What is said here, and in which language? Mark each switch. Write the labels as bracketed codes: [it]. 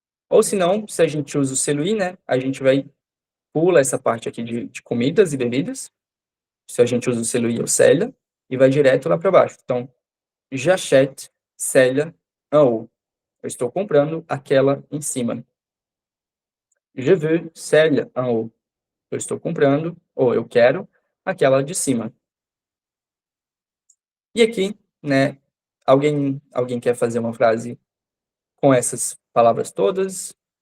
[pt] Ou se não, se a gente usa o celui, né, a gente pula essa parte aqui de comidas e bebidas. Se a gente usa o celui ou celle, e vai direto lá para baixo. [fr] Então, j'achète celle en haut. [pt] Eu estou comprando aquela em cima. [fr] Je veux celle en haut. [pt] Eu estou comprando, ou eu quero, aquela de cima. E aqui, né, alguém quer fazer uma frase com essas palavras todas?